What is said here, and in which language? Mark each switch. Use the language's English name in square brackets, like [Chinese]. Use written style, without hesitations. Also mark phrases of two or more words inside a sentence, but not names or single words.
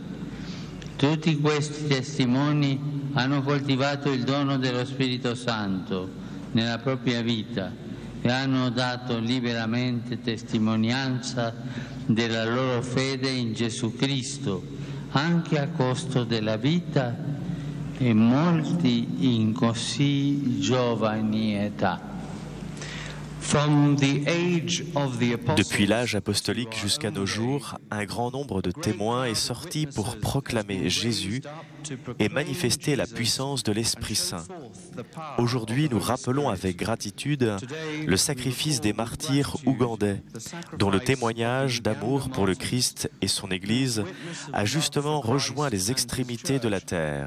[Italian] Tutti questi testimoni hanno coltivato il dono dello Spirito Santo nella propria vita e hanno dato liberamente testimonianza della loro fede in Gesù Cristo, anche a costo della vita, e molti in così giovani età. [French] Depuis l'âge apostolique jusqu'à nos jours, un grand nombre de témoins est sorti pour proclamer Jésus et manifester la puissance de l'Esprit Saint. Aujourd'hui, nous rappelons avec gratitude le sacrifice des martyrs ougandais, dont le témoignage d'amour pour le Christ et son Église a justement rejoint les extrémités de la terre.